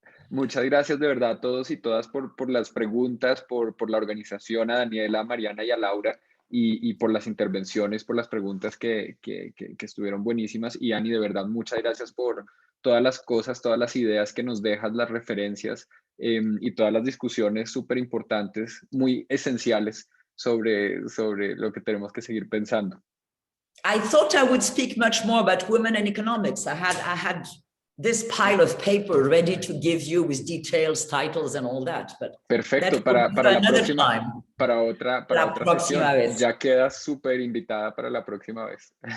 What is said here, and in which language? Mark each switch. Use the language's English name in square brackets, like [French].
[Spanish] Muchas gracias de verdad a todos y todas por las preguntas, por la organización, a Daniela, a Mariana y a Laura, y por las intervenciones, por las preguntas que estuvieron buenísimas. Y Annie, de verdad, muchas gracias por todas las cosas, todas las ideas que nos dejas, las referencias y todas las discusiones súper importantes, muy esenciales sobre lo que tenemos que seguir pensando. [English] I thought I would speak much more about women in economics. I had this pile of paper ready to give you with details, titles, and all that. But [Spanish] perfecto, para la próxima, para otra sesión. Vez. Ya quedas súper invitada para la próxima vez.